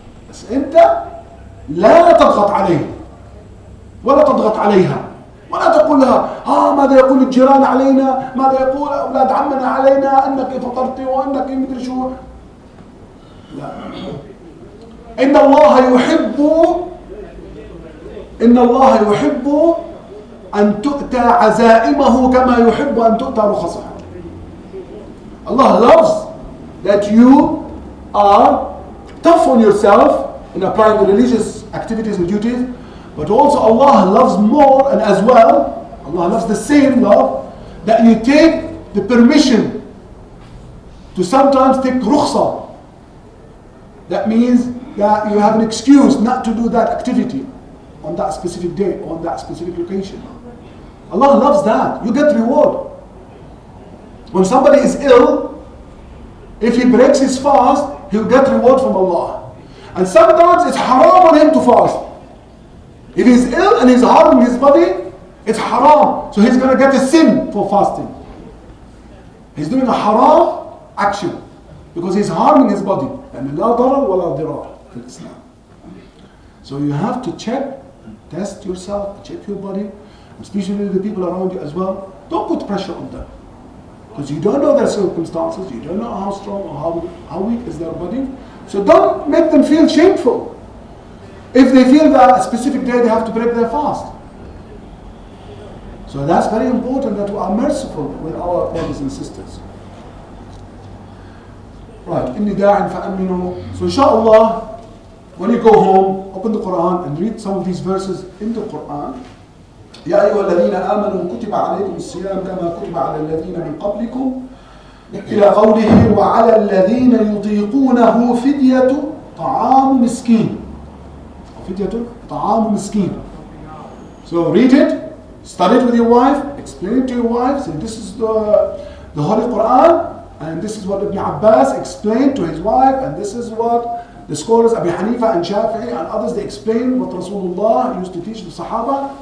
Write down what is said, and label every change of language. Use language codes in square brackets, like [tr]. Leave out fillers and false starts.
[ar] بس أنت لا تضغط عليه ولا تضغط عليها ولا تقول لها ماذا يقول الجيران علينا، ماذا يقول أولاد عمنا علينا أنك فطرتي وأنك مدري شو. لا، إن الله يحب أن تؤتى عزائمه كما يحب أن تؤتى رخصه. [en] Allah loves that you are tough on yourself in applying the religious activities and duties, but also Allah loves more and as well, Allah loves the same love that you take the permission to sometimes take rukhsa. That means that you have an excuse not to do that activity on that specific day or on that specific location. Allah loves that. You get reward. When somebody is ill, if he breaks his fast, he'll get reward from Allah. And sometimes it's haram on him to fast. If he's ill and he's harming his body, it's haram. So he's going to get a sin for fasting. He's doing a haram action because he's harming his body. And [ar] لا ضرر ولا ضرار في الإسلام. [en] So you have to check, test yourself, check your body, especially the people around you as well. Don't put pressure on them, because you don't know their circumstances, you don't know how strong or how weak is their body. So don't make them feel shameful if they feel that a specific day they have to break their fast. So that's very important that we are merciful with our brothers and sisters. [ar] Right, إني داع فأمنوا. [en] So inshallah, when you go home, open the Quran and read some of these verses in the Quran. [ar] يا أيها الذين آمنوا كتب عليكم الصيام كما كتب على الذين من قبلكم إلى قوله وعلى الذين يطيقونه فدية طعام مسكين. فدية طعام مسكين. [en] So read it, study it with your wife, explain it to your wife, say this is the Holy Quran and this is what Ibn Abbas explained to his wife and this is what the scholars Abu Hanifa and Shafi'i and others, they explain what Rasulullah used to teach the Sahaba.